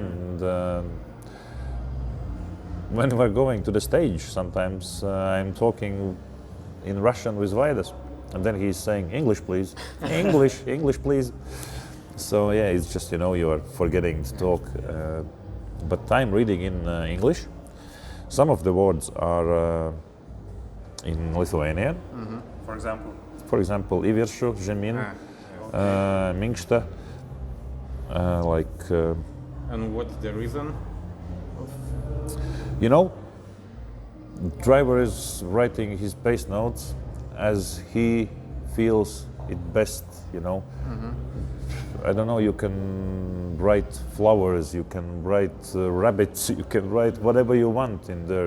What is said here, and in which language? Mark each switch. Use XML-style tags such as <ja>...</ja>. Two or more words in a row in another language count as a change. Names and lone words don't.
<en>And when we're going to the stage, sometimes I'm talking in Russian with Vaidas, and then he's saying, English, please. English, please. So yeah, it's just, you are forgetting to talk. But I'm reading in English. Some of the words are in Lithuanian. For example? For example,</en> <lt>į viršų, žemyn, minkšta,</lt> <en>And what's the reason? Driver is writing his pace notes as he feels it best, I don't know, you can write flowers, you can write rabbits, you can write whatever you want in there.</en>